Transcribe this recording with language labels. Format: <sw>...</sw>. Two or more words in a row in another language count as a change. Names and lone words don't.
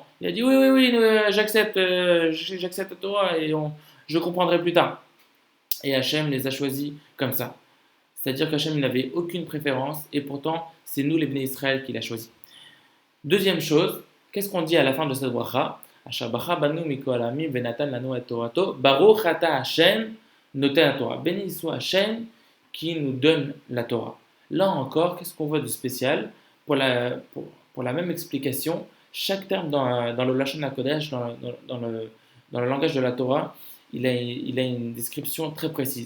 <fr>Il a dit oui, j'accepte la Torah et je comprendrai plus tard. Et Hachem les a choisis comme ça. C'est-à-dire qu'Hachem n'avait aucune préférence et pourtant, c'est nous les</fr> <he>בני ישראל</he> <fr>qui l'a choisi. Deuxième chose, qu'est-ce qu'on dit à la fin de cette bracha?</fr> <he>אשר בחר בנו מכל העמים ונתן לנו את תורתו ברוך אתה השם נותן התורה.</he> <fr>Béni soit Hachem qui nous donne la Torah. Là encore, qu'est-ce qu'on voit de spécial? Pour la même explication, chaque terme dans le</fr> <he>לשון הקודש,</he> <fr>dans le langage de la Torah, il a une description très précise.</fr>